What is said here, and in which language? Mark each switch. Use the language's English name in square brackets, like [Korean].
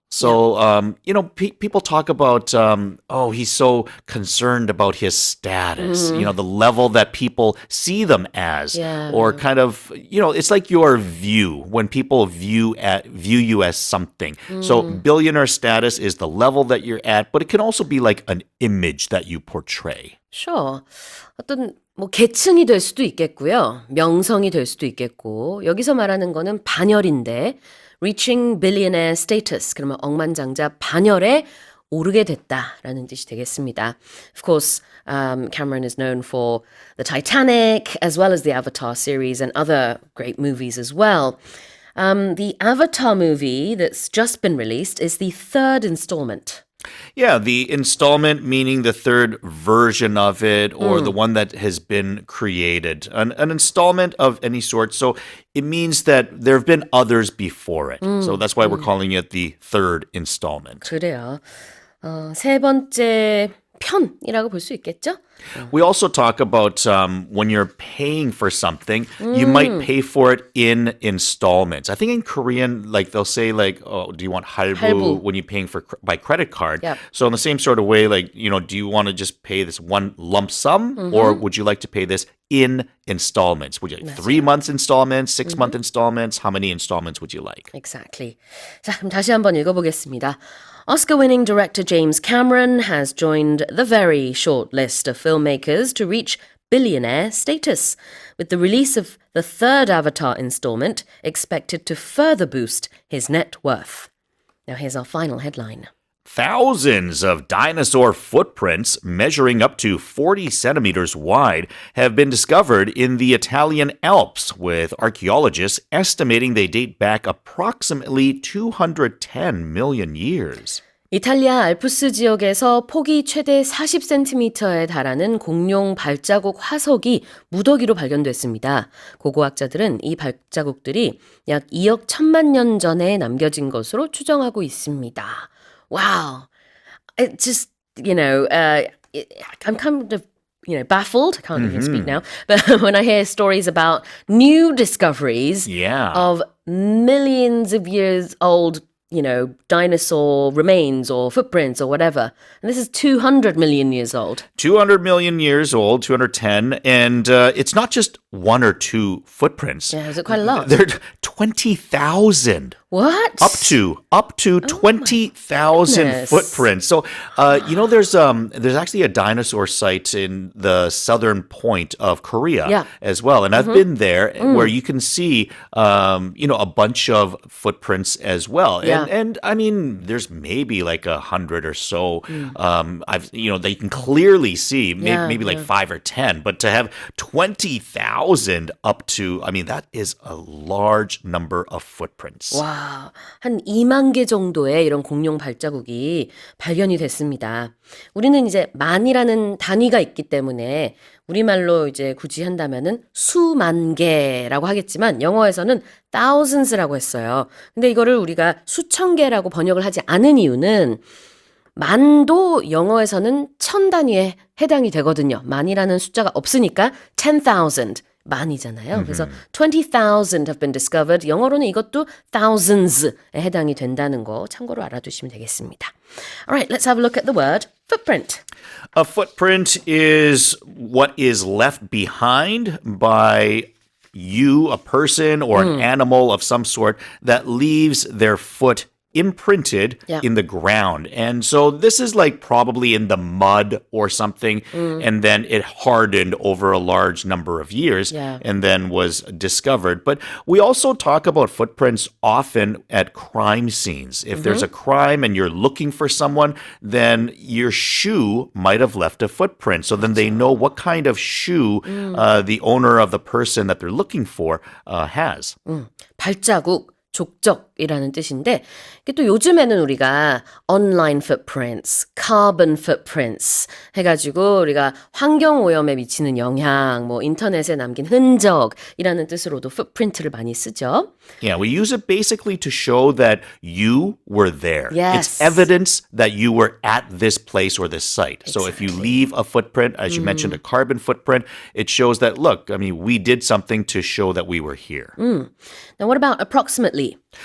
[English] So, you know, people talk about, oh, he's so concerned about his status, you know, the level that people see them as, or kind of, you know, it's like your view when people view you as something. So billionaire status is the level that you're at, but it can also be like an image that you portray. Sure. [Korean] 어떤 뭐 계층이 될 수도 있겠고요. 명성이 될 수도 있겠고. 여기서 말하는 거는 반열인데 [English] reaching billionaire status. [Korean] 그러면 억만장자 반열에 오르게 됐다라는 뜻이 되겠습니다. [English] Of course, Cameron is known for the Titanic as well as the Avatar series and other great movies as well. The Avatar movie that's just been released is the third installment. Yeah, the installment meaning the third version of it or the one that has been created. An installment of any sort. So it means that there have been others before it. So that's why we're calling it the third installment. [Korean] 그래요. 세 번째 편이라고 볼 수 있겠죠? [English] We also talk about when you're paying for something, you might pay for it in installments. I think in Korean, like they'll say like, oh, do you want hal부 when you're paying for by credit card? Yep. So in the same sort of way, like, you know, do you want to just pay this one lump sum or would you like to pay this in installments? Would you like 3 months installments, 6 month installments? How many installments would you like? Exactly. [Korean] 자, 그럼 다시 한번 읽어보겠습니다. [English] Oscar-winning director James Cameron has joined the very short list of filmmakers to reach billionaire status, with the release of the third Avatar installment expected to further boost his net worth. Now here's our final headline. Thousands of dinosaur footprints measuring up to 40 centimeters wide have been discovered in the Italian Alps, with archaeologists estimating they date back approximately 210 million years. [Korean] 이탈리아 알프스 지역에서 폭이 최대 40cm에 달하는 공룡 발자국 화석이 무더기로 발견됐습니다. 고고학자들은 이 발자국들이 약 2억 1천만 년 전에 남겨진 것으로 추정하고 있습니다. [English] Wow. It just, you know, I'm kind of, you know, baffled. I can't even speak now. But when I hear stories about new discoveries of millions of years old, you know, dinosaur remains or footprints or whatever. And this is 200 million years old. 200 million years old, 210. And it's not just one or two footprints. Yeah, is it quite a lot? There are 20,000. What? Up to 20,000 footprints. So, you know, there's actually a dinosaur site in the southern point of Korea as well. And I've been there where you can see, you know, a bunch of footprints as well. And I mean, there's maybe like 100 or so. You know, that you can clearly see, maybe like 5 or 10. But to have 20,000 up to, I mean, that is a large number of footprints. [Korean] 와, 한 2만 개 정도의 이런 공룡 발자국이 발견이 됐습니다. 우리는 이제 만이라는 단위가 있기 때문에 우리말로 이제 굳이 한다면은 수만 개라고 하겠지만 영어에서는 thousands라고 했어요. 근데 이거를 우리가 수천 개라고 번역을 하지 않은 이유는 만도 영어에서는 천 단위에 해당이 되거든요. 만이라는 숫자가 없으니까 10,000 만이잖아요. 그래서 [English] 20,000 have been discovered. [Korean] 영어로는 이것도 thousands에 해당이 된다는 거 참고로 알아두시면 되겠습니다. [English] Alright, let's have a look at the word footprint. A footprint is what is left behind by you, a person, or an animal of some sort that leaves their foot imprinted in the ground. And so this is like probably in the mud or something. And then it hardened over a large number of years and then was discovered. But we also talk about footprints often at crime scenes. If there's a crime and you're looking for someone, then your shoe might have left a footprint. So then they know what kind of shoe the owner of the person that they're looking for has. [Korean] 발자국, 족적이라는 뜻인데 이게 또 요즘에는 우리가 [English] online footprints, carbon footprints [Korean] 해가지고 우리가 환경 오염에 미치는 영향, 뭐 인터넷에 남긴 흔적이라는 뜻으로도 footprint를 많이 쓰죠. [English] Yeah, we use it basically to show that you were there. Yes. It's evidence that you were at this place or this site. So if you leave a footprint, as you mentioned, a carbon footprint, it shows that, look, I mean, we did something to show that we were here. Now what about approximately?